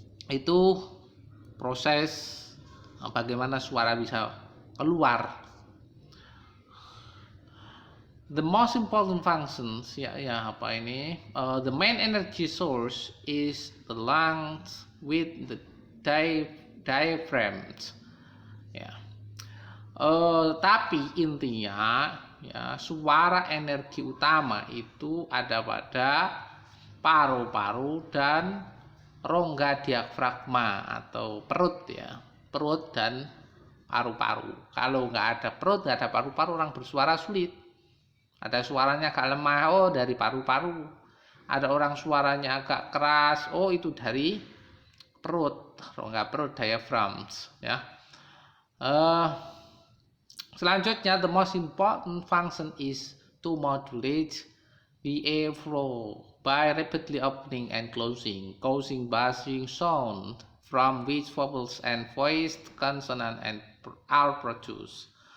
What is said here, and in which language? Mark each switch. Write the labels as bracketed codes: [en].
[id] Itu proses bagaimana suara bisa keluar. [en] The most important functions, the main energy source is the lungs with the diaphragms, ya. [id] Tapi intinya, ya, suara energi utama itu ada pada paru-paru dan rongga diafragma atau perut, ya, perut dan paru-paru. Kalau nggak ada perut, nggak ada paru-paru, orang bersuara sulit. Ada suaranya agak lemah, dari paru-paru. Ada orang suaranya agak keras, itu dari perut, rongga perut, diaphragms, ya. [en] Selanjutnya, the most important function is to modulate the air flow by rapidly opening and closing, causing buzzing sound from which vowels and voiced consonant are produced.